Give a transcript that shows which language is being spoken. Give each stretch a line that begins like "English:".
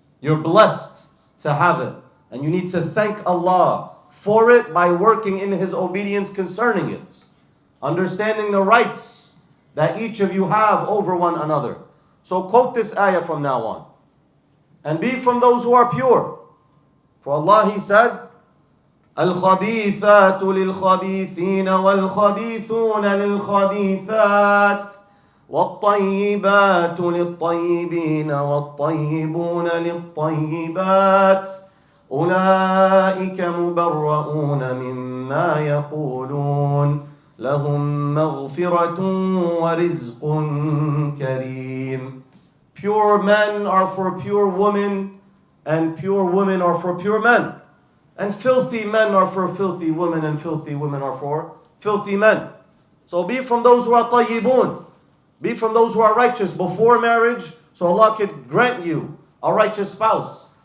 English: You're blessed to have it. And you need to thank Allah for it by working in His obedience concerning it. Understanding the rights that each of you have over one another. So quote this ayah from now on. And be from those who are pure. For Allah, He said,
Arabic: الخبيثات للخبيثين والخبيثون للخبيثات والطيبات للطيبين والطيبون للطيبات أولئك مبرؤون مما يقولون لهم مغفرة ورزق كريم.
English: Pure men are for pure women, and pure women are for pure men. And filthy men are for filthy women, and filthy women are for filthy men. So be from those who are tayyibun. Be from those who are righteous before marriage, so Allah could grant you a righteous spouse.